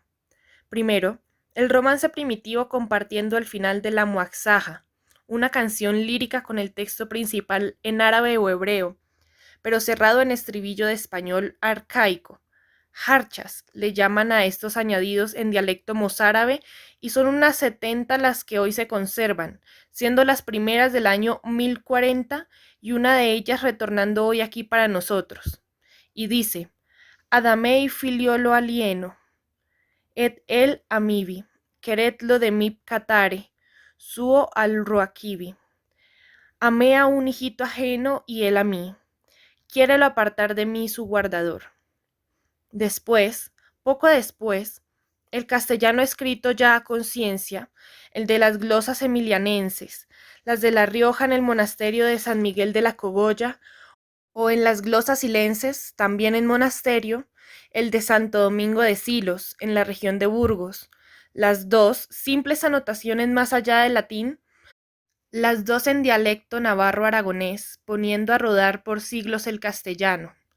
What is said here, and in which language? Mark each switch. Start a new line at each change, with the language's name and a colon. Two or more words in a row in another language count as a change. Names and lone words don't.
Spanish: Primero, el romance primitivo compartiendo el final de la Muaxaja, una canción lírica con el texto principal en árabe o hebreo, pero cerrado en estribillo de español arcaico. Jarchas le llaman a estos añadidos en dialecto mozárabe y son unas 70 las que hoy se conservan, siendo las primeras del año 1040 y una de ellas retornando hoy aquí para nosotros. Y dice:
Mozarabic: Adamei filiolo alieno, et el amibi, queretlo de mi catare, suo al ruaquibi.
Spanish: Amé a un hijito ajeno y él a mí, quiérelo apartar de mí su guardador. Después, poco después, el castellano escrito ya a conciencia, el de las glosas emilianenses, las de La Rioja en el monasterio de San Miguel de la Cogolla, o en las glosas silenses, también en monasterio, el de Santo Domingo de Silos, en la región de Burgos, las dos simples anotaciones más allá del latín, las dos en dialecto navarro-aragonés, poniendo a rodar por siglos el castellano.